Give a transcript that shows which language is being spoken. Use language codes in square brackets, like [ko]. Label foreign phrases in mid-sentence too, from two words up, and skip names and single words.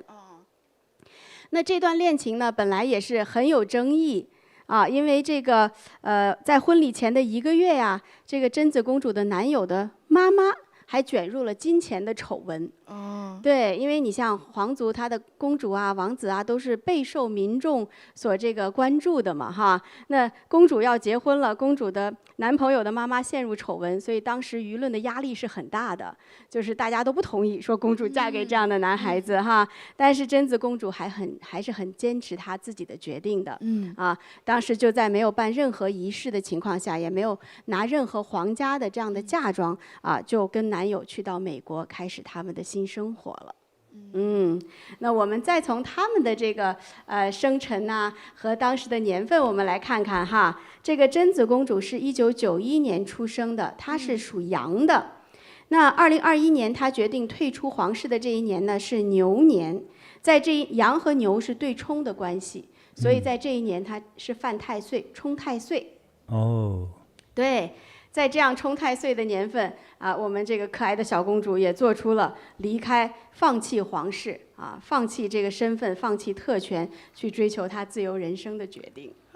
[zh] 那這段戀情呢，本來也是很有爭議因為這個在婚禮前的1個月這個真子公主的男友的媽媽還捲入了金錢的醜聞。對，因為你像皇族，他的公主王子都是備受民眾所這個關注的嘛那公主要結婚了，公主的男朋友的媽媽陷入醜聞，所以當時輿論的壓力是很大的，就是大家都不同意說公主嫁給這樣的男孩子但是真子公主還是很堅持她自己的決定的。當時就在沒有辦任何儀式的情況下，也沒有拿任何皇家的這樣的嫁妝就跟男友去到美國，開始他們的新生活了。那我們再從他們的這個生辰和當時的年份，我們來看看這個真子公主是1991年出生的，她是屬羊的。那2021年她決定退出皇室的這一年呢是牛年，在這羊和牛是對沖的關係，所以在這一年她是犯太歲，沖太歲。對。在這樣沖太歲的年份我們這個可愛的小公主也做出了離開、放棄皇室放棄這個身份、放棄特權，去追求她自由人生的決定。